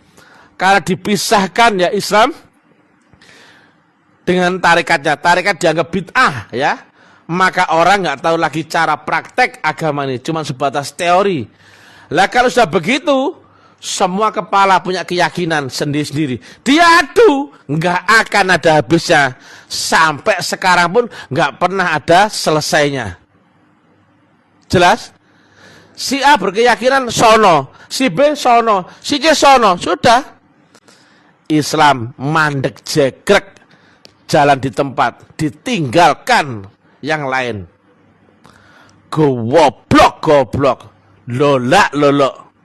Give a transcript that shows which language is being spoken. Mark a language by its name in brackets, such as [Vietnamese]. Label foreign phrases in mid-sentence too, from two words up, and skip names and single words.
[Indonesian] Karena dipisahkan ya Islam dengan tarikatnya, tarekat dianggap bid'ah ya, maka orang nggak tahu lagi cara praktek agama ini, cuma sebatas teori. Lah kalau sudah begitu, semua kepala punya keyakinan sendiri-sendiri, diadu, nggak akan ada habisnya. Sampai sekarang pun nggak pernah ada selesainya. Jelas? Si A berkeyakinan sono, si B sono, si C sono, sudah. Islam mandek jegrek, jalan di tempat, ditinggalkan yang lain. Goblok, lolak, lolok.